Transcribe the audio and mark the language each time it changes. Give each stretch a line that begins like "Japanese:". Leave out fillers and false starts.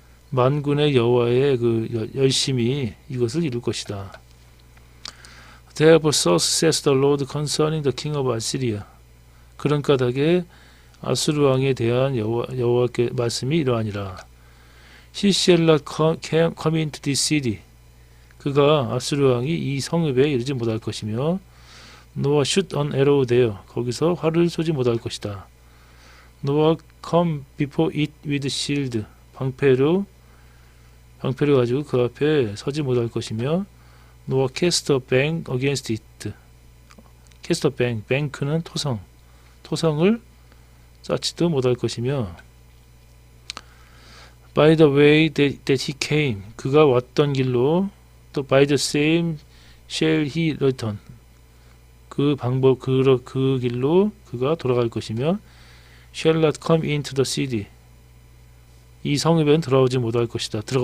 Korean: 만군의 여호와의 그 열심이 이것을 이룰 것이다.
English: Therefore thus says the Lord concerning the king of Assyria.
Korean: 그런 까닭에 아수르 왕에 대한 여호와께 말씀이 이러하니라.
English: He shall not come into this city.
Korean: 그가 아수르 왕이 이 성읍에 이르지 못할 것이며
English: nor shoot an arrow there.
Korean: 거기서 활을 쏘지 못할 것이다.
English: nor come before it with shield.
Korean: 방패를 가지고 그 앞에 서지 못할 것이며
English: nor cast a bank against it. cast a bank.
Korean: bank는 토성을 쌓지도 못할 것이며
English: by the way that he came.
Korean: 그가 왔던 길로 또
English: by the same shall he return.
Korean: 그 길로 그가 돌아갈 것이며
English: shall not come into the city.
Korean: 이 성읍에는 들어가오지 못할 것이다.